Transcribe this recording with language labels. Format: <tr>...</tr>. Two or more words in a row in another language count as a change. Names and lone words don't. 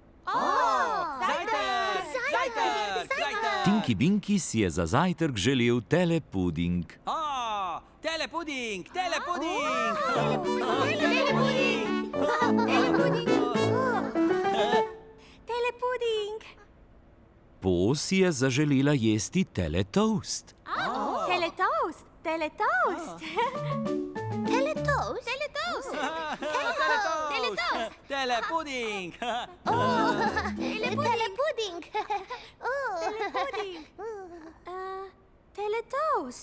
<sl>Tinky Binky si je za zajtrk želel telepuding. Telepuding! Telepuding! Telepuding! Po si je zaželela jesti teletoast. Teletoast! Teletoast! Teletoast? Teletoast! Teletoast! Telepuding! Telepuding. Telepuding! Teletoast!</sl>